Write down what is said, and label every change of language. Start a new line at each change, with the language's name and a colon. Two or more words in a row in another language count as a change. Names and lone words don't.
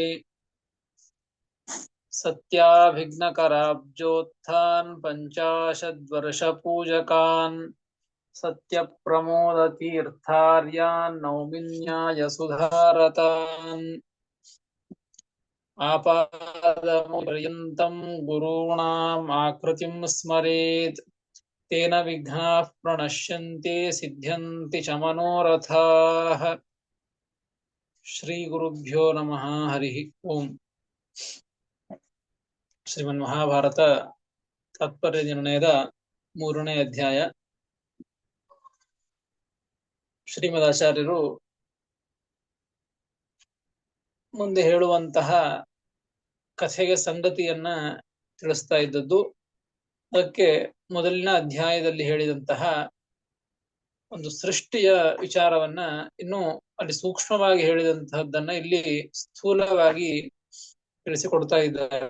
Sanskrit: सत्याभिघ्नकराब्जोत्थान् पञ्चाशद्वर्षपूजकान् सत्यप्रमोदतीर्थार्यान् नौमिन्याय सुधारतान्. आपादमौर्यन्तं गुरुणां आकृतिं स्मरेत् तेन विघ्नाः प्रणश्यन्ते सिद्ध्यन्ति च मनोरथाः. श्री गुरुभ्यो नमः. हरि ओं.
Kannada: ಶ್ರೀಮನ್ ಮಹಾಭಾರತ ತಾತ್ಪರ್ಯ ನಿರ್ಣಯದ 3ನೇ ಅಧ್ಯಾಯ. ಶ್ರೀಮದ್ ಆಚಾರ್ಯರು ಮುಂದೆ ಹೇಳುವಂತಹ ಕಥೆಗೆ ಸಂಗತಿಯನ್ನ ತಿಳಿಸ್ತಾ ಇದ್ದದ್ದು, ಅದಕ್ಕೆ ಮೊದಲಿನ ಅಧ್ಯಾಯದಲ್ಲಿ ಹೇಳಿದಂತಹ ಒಂದು ಸೃಷ್ಟಿಯ ವಿಚಾರವನ್ನ ಇನ್ನು ಅಲ್ಲಿ ಸೂಕ್ಷ್ಮವಾಗಿ ಹೇಳಿದಂತಹದ್ದನ್ನ ಇಲ್ಲಿ ಸ್ಥೂಲವಾಗಿ ತಿಳಿಸಿಕೊಡ್ತಾ ಇದ್ದಾರೆ.